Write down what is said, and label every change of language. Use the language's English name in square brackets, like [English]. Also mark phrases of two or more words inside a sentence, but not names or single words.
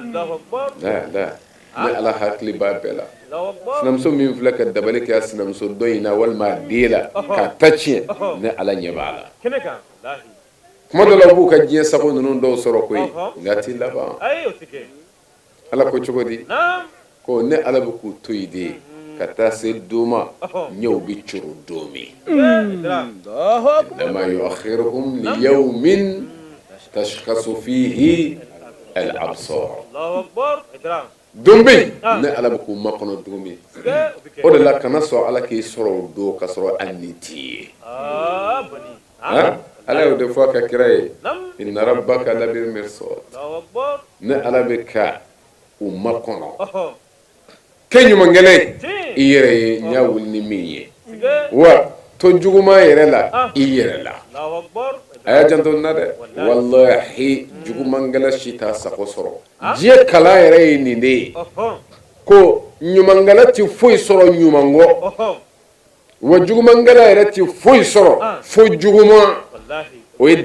[Bambara] ne ala hakili b'a bɛɛ la sinamuso min filɛ ka dabali kɛ a sinamuso dɔ in na walima a den la k'a ta tiɲɛ ne ala ɲɛ b'a la kuma dɔ la u b'u ka diɲɛ sago ninnu dɔw sɔrɔ koyi nka t'i laban ala ko cogo di ko ne ala bɛ k'u to yen de ka taa se doma ɲɛw bi curu don min [Arabic] إنما يؤخرهم ليوم تشخص فيه الأبصار [Bambara] don bɛ yen ne ala bɛ k'u makɔnɔ don min o de la kana sɔn ala k'i sɔrɔ o don ka sɔrɔ hali ni t'i ye ala y'o de fɔ a ka kira ye [Arabic] إن ربك لبالمرصاد [Bambara] ne ala bɛ ka u makɔnɔ kɛ ɲumankɛla i yɛrɛ ye n y'a wuli ni min ye wa to juguman yɛrɛ la i yɛrɛ la a y'a janto n na dɛ wallahi jugumankɛla si t'a sago sɔrɔ diɲɛ kalan yɛrɛ ye nin de ye ko ɲumankɛla ti foyi sɔrɔ ɲuman kɔ wa jugumankɛla yɛrɛ ti foyi sɔrɔ fo juguman o ye